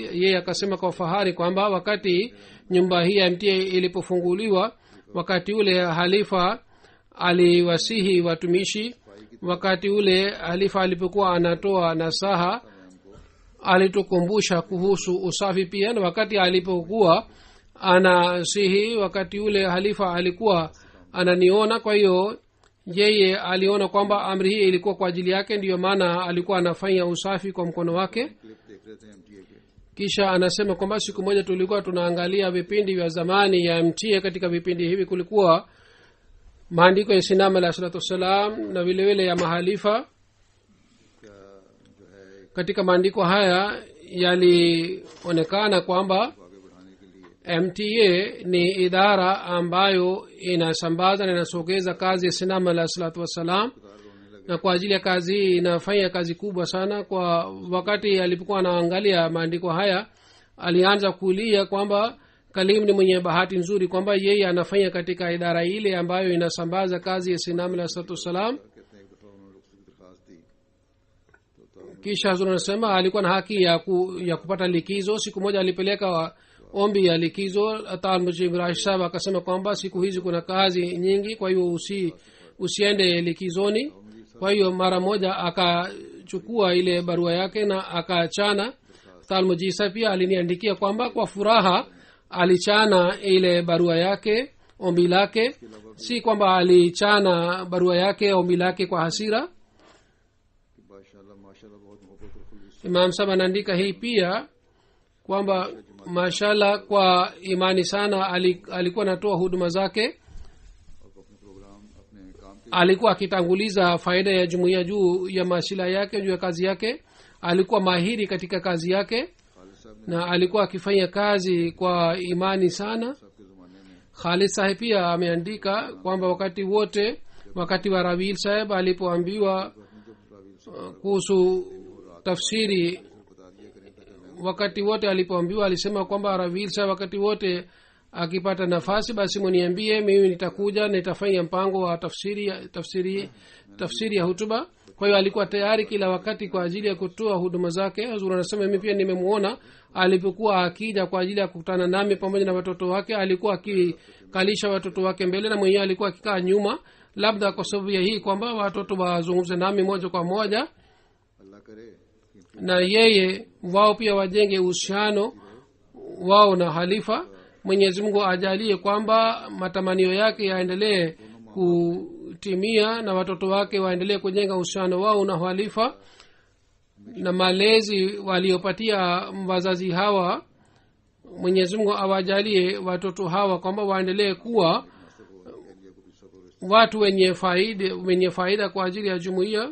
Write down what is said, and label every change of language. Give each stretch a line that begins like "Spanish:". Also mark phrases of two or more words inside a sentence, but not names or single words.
Swahili: yeye akasema kwa fahari kwamba wakati nyumba hii ya mtia ilipofunguliwa, wakati ule halifa aliwasihi watumishi, wakati ule halifa alipokuwa anatoa nasaha alitukumbusha kuhusu usafi pia. Na wakati alipokuwa anasihi, wakati ule halifa alikuwa ananiona, kwa hiyo yeye aliona kwamba amri hii ilikuwa kwa ajili yake, ndiyo maana alikuwa anafanya usafi kwa mkono wake.
Urdu: کلپ دیکھ رہے تھے ایم ٹی اے کے,
Swahili: kisha anasema kwamba siku moja tulikuwa tunaangalia vipindi vya zamani ya mtie. katika vipindi hivi kulikuwa maandiko ya sinam alah
Arabic: الصلاة والسلام
Swahili: na vile vile ya mahalifa.
Urdu: کیا جو ہے
Swahili: katika maandiko haya yalionekana kwamba
Urdu: آگے بڑھانے کے لیے
Swahili: mta ni idara ambayo inasambaza na inasogeza kazi ya sinam alah
Arabic: الصلاة والسلام,
Urdu: رونے لگے.
Swahili: na kwa ajili ya kazi hii inafanya kazi kubwa sana. kwa wakati alipokuwa anaangalia maandiko haya alianza kulia kwamba kalim ni mwenye bahati nzuri kwamba yeye anafanya katika idara ile ambayo inasambaza kazi ya sinam alah
Arabic: الصلاة والسلام.
Urdu: کہتے ہیں ایک دفعہ انہوں نے رخصت کی درخواست دی تو
Swahili: kisha hazur anasema alikuwa na haki ya kupata likizo. siku moja alipeleka ombi ya likizo. talmujimrashab akasema kwamba siku hizi kuna kazi nyingi, kwa hiyo usiende likizoni. kwa hiyo mara moja akachukua ile barua yake na akachana. talmujisa pia aliniandikia kwamba kwa furaha alichana ile barua yake, ombi lake, si kwamba alichana barua yake ombi lake kwa hasira.
Urdu: کہ ماشاءاللہ ماشاءاللہ بہت محبت اور خلوص
Swahili: imam saba anaandika hii pia kwamba mashallah kwa imani sana alikuwa anatoa huduma zake,
Urdu: اور اپنے پروگرام اپنے کام کے
Swahili: alikuwa akitanguliza faida ya jumuiya juu ya mashila yake, juu ya kazi yake. alikuwa mahiri katika kazi yake
Urdu: خالد صاحب نے
Swahili: na alikuwa akifanya kazi kwa imani sana.
Urdu: صاحب کے زمانے میں
Swahili: khalid saheb pia ameandika kwamba wakati wa rawil saheb alipoambiwa kuhusu tafsiri,
Urdu: بتا دیا کریں تاکہ
Swahili: wakati wote alipoambiwa alisema kwamba rawil saheb wakati wote akipata nafasi basi muniambie, mimi nitakuja nitafanya mpango wa tafsiri ya hutuba. kwa hiyo alikuwa tayari kila wakati kwa ajili ya kutoa huduma zake. hazur anasema mimi pia nimemuona alipokuwa akija kwa ajili ya kukutana nami pamoja na watoto wake, alikuwa akikalisha watoto wake mbele na mwenyewe alikuwa akikaa nyuma, labda kwa sababu ya hii kwamba watoto wazungumze nami moja kwa moja,
Urdu: اللہ کرے کہ
Swahili: na yeye wao pia wajenge uhusiano wao na halifa. mwenyezi mungu ajalie kwamba matamanio yake yaendelee kutimia na watoto wake waendelee kujenga uhusiano wao na halifa, na malezi waliopatia wazazi hawa mwenyezi mungu awajalie watoto hawa kwamba waendelee kuwa watu wenye faida kwa ajili ya jumuiya.